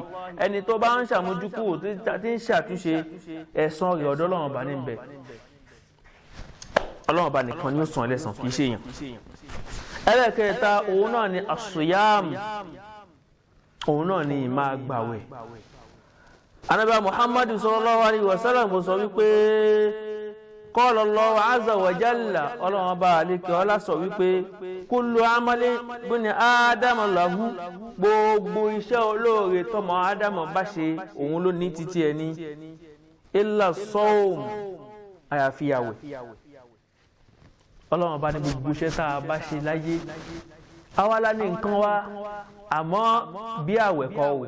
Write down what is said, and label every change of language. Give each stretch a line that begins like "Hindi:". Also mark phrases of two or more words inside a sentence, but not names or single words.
Yoruba: Ẹni tó bá ń ṣàmójúkúrò tí ń ṣàtúnṣe, ẹ̀san rẹ̀ ọ̀dọ̀ Ọlọ́run bá ní ń bẹ. Ọlọ́run bá nìkan ni ó san ẹlẹ́san, kìí ṣe èèyàn. Ẹlẹ́kẹta òun náà ni as-siyam. Òun náà ni máa gbàwẹ̀. Ànábì Muhammadu
Arabic: صلى الله عليه وسلم
Yoruba: sọ wípé
Arabic: قال الله عز وجل,
Yoruba: Ọlọ́run bá àlékè ọlá sọ wípé
Arabic: كل عمل ابن آدم له.
Yoruba: Gbogbo iṣẹ́ olóore tọmọ ádámà bá ṣe òun ló ní títí ẹni
Arabic: إلا الصوم,
Yoruba: àyàfi àwẹ̀. Ọlọ́run bá ní gbogbo iṣẹ́ tá a bá ṣe láyé awálá ní nǹkan wá, àmọ́ bí àwẹ̀ kọ́ o.